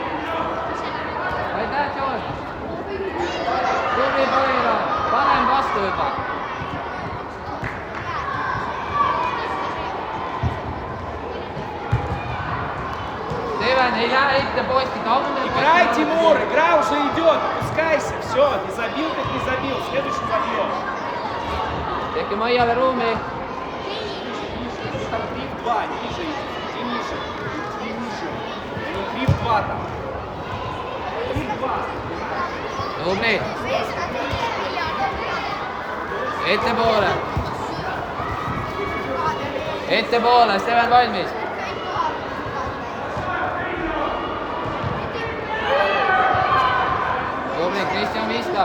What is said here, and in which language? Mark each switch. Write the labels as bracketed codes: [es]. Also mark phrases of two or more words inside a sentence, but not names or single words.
[et] Aitäh! vastu juba. Steven, ei lähe ette posti, tammel. [ru] Играй, Тимур, игра уже идет, пускайся, все, не забил, так не забил, следующий забьешь. [et] Tehke Maiale ruumi. [ru] Там 3-2, ниже иди ниже, иди ниже. Не 3-2 там. 3-2. [et] Tubli. Ettepoole. Ettepoole, Steven valmis. Tubli, Kristjan viskab.